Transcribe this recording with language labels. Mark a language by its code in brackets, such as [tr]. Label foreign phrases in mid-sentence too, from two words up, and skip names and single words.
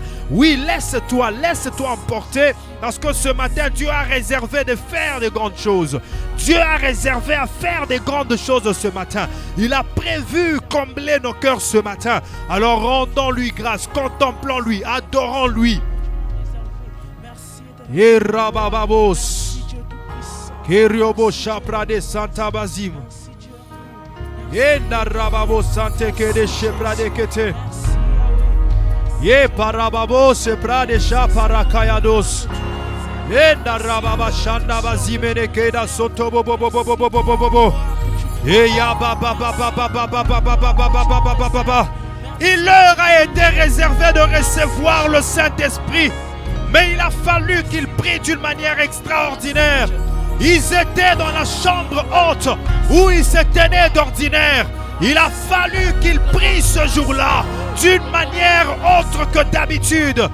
[fr] Oui, laisse-toi emporter. Parce que ce matin, Dieu a réservé de faire de grandes choses. Dieu a réservé à faire des grandes choses ce matin. Il a prévu combler nos cœurs ce matin. Alors rendons-lui grâce, contemplons-lui, adorons-lui. Et Rabababos, Kiriobo Chaprade Santa Bazim, et Narababo Sante Kede Cheprade Kete, et Parababo Seprade Chaparakayados, et Narababa Shanda Bazimene Keda Soto Bobo, et Yababa. Il leur a été réservé de recevoir le Saint-Esprit. Mais il a fallu qu'ils prient d'une manière extraordinaire. Ils étaient dans la chambre haute où ils se tenaient d'ordinaire. Il a fallu qu'ils prient ce jour-là d'une manière autre que d'habitude.